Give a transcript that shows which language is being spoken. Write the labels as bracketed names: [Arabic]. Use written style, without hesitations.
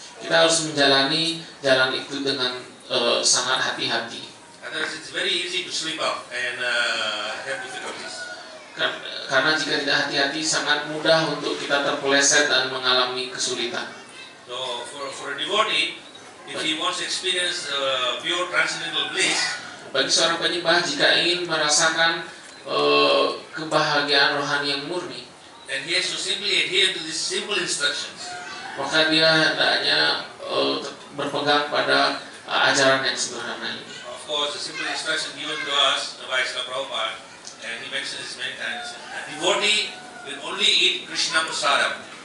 [Indonesian] kita harus menjalani jalan itu dengan sangat hati-hati. [English] Otherwise, it's very easy to slip up and have difficulties. [Indonesian] Karena jika tidak hati-hati, sangat mudah untuk kita terpeleset dan mengalami kesulitan. [English] So, for a devotee, if he wants to experience pure transcendental bliss, [Indonesian] Bagi seorang penyembah, jika ingin merasakan kebahagiaan rohani yang murni, [English] then he has to simply adhere to these simple instructions. [Indonesian] maka dia hendaknya berpegang pada ajaran yang sederhana ini. [English] Of course, the simple instruction given to us by Srila Prabhupada, and he mentions this many times, a devotee will only eat Krishna prasadam.